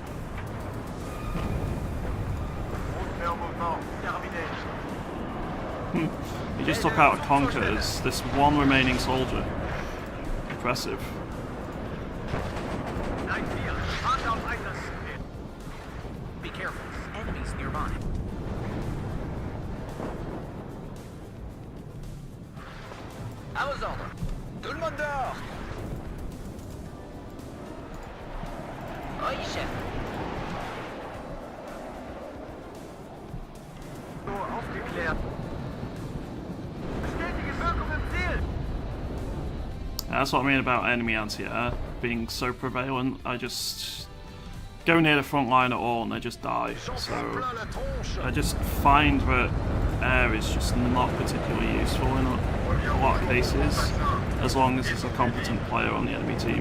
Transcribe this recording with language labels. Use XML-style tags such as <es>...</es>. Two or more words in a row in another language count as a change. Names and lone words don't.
<en>He just took out a Conquerors, this one remaining soldier. Impressive. Be careful, enemies nearby.</en> <fr>À vos ordres. Tout le monde dehors. Oui, chef.</fr> <de>Aufgeklärt. Bestätige Wirkung im Ziel.</de> <en>That's what I mean about enemy anti-air being so prevalent. I just go near the front line at all and they just die. So I just find that air is just not particularly useful in a lot of cases, as long as there's a competent player on the enemy team.</en>